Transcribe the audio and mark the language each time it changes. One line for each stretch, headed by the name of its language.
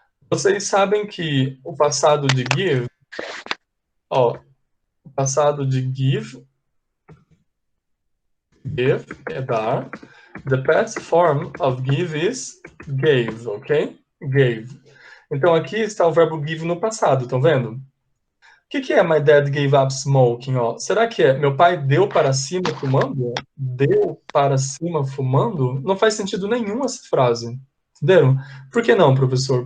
Portuguese: Vocês sabem que o passado de give, ó, o passado de give é dar.
English: The past form of give is gave, ok? Gave.
Portuguese: Então aqui está o verbo give no passado, estão vendo? O que é
English: my dad gave up smoking?
Portuguese: Ó, será que é meu pai deu para cima fumando? Deu para cima fumando? Não faz sentido nenhum essa frase. Entenderam? Por que não, professor?